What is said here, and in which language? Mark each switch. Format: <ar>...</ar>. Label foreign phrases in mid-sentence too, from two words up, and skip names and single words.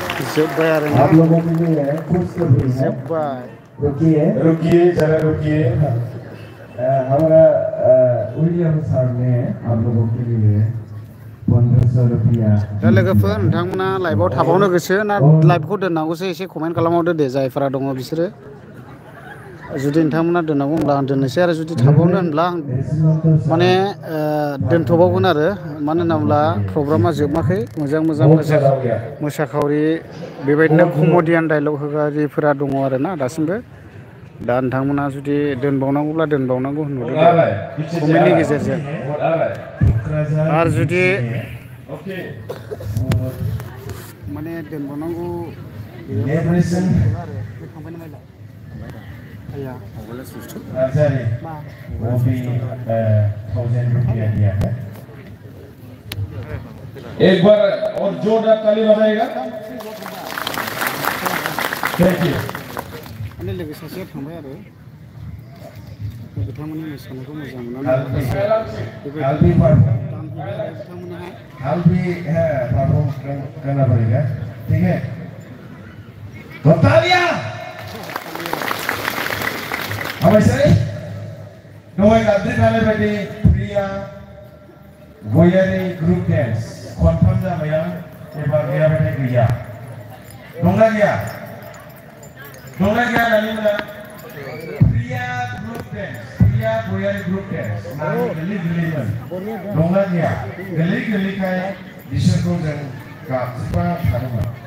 <brx>जोब्बाय आरो ना</brx> <hi>आप लोगों के लिए खुशखबरी है</hi> <brx>जोब्बाय</brx> <hi>रुकिए जरा रुकिए हमारा उड़िया सर ने आप लोगों के लिए 1500 रुपया</hi> <brx>दा लोगोफोर नोंथांमोना लाइभआव थाबावनो गोसो ना लाइभखौ दोननांगौसो एसे कमेन्ट खालामहरदो दे जायफोरा दङ बिसोरो जुदि नोंथांमोना दोननांगौ होनब्ला आं दोननोसै आरो जुदि थाबावनो होनब्ला आं माने दोनथ'बावगोन आरो मानो होनना बुङोब्ला प्रग्रामा जोबाखै मोजां मोसाखावरि बेबायदिनो कमेडियान डायलग होगिरिफोरा दङ आरो ना दासिमबो दा नोंथांमोना जुदि दोनबावनांगौब्ला दोनबावनांगौ होनहरदो कमेन्टनि गेजेरजों आरो जुदि माने दोनबावनांगौ</brx> <hi>वो भी 1000 रुपया दिया है एक बार और जोरदार ताली बजाएगा</hi> <en>thank you</en> <brx>माने लोगो सासेया थांबाय आरो बिथांमोननि मोसानायखौ मोजां मोननानै</brx> <hi>हाल भी है परफॉर्म करना पड़ेगा ठीक है तो तालियां अब ऐसे</hi> <brx>दहाय गाबज्रि थानाय बायदि प्रिया गयारि ग्रुप डेन्स कनफार्म जाबाय आं एबार गैयाबाथाय गैया दंना गैया होननानै मोना प्रिया ग्रुप डेन्स प्रिया गयारि ग्रुप डेन्स नानि गोरलै गोरलैमोन दंना गैया गोरलै गोरलैखाय बिसोरखौ जों गाबज्रिबा थादोंमोन</brx>